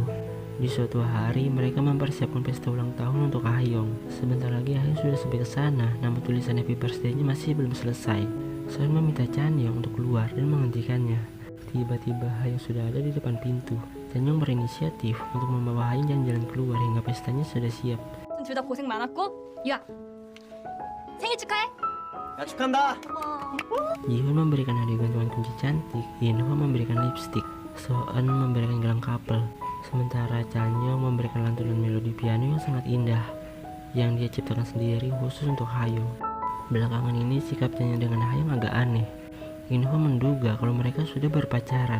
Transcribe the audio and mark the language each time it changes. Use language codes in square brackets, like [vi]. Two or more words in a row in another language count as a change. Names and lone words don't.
[id] Di suatu hari, mereka mempersiapkan pesta ulang tahun untuk Hayong. Sebentar lagi Hayong sudah sampai ke sana, namun tulisan [en] happy birthday- [id] nya masih belum selesai. Sean meminta Chanyeong untuk keluar dan menghentikannya. Tiba-tiba Hayong sudah ada di depan pintu. Chanyeong berinisiatif untuk membawa Hayong jalan-jalan keluar hingga pestanya sudah siap. [ko] 둘 다 고생 많았고, 야, 생일 축하해. 야 축한다. [id] Ji-hoon memberikan hadiah gantungan kunci cantik, In-ho memberikan lipstik, So-eun memberikan gelang couple. Sementara Chanyeong memberikan lantunan melodi piano yang sangat indah yang dia ciptakan sendiri khusus untuk Hayong. Belakangan ini sikap Chanyeong dengan Hayong agak aneh. In-ho menduga kalau mereka sudah berpacaran.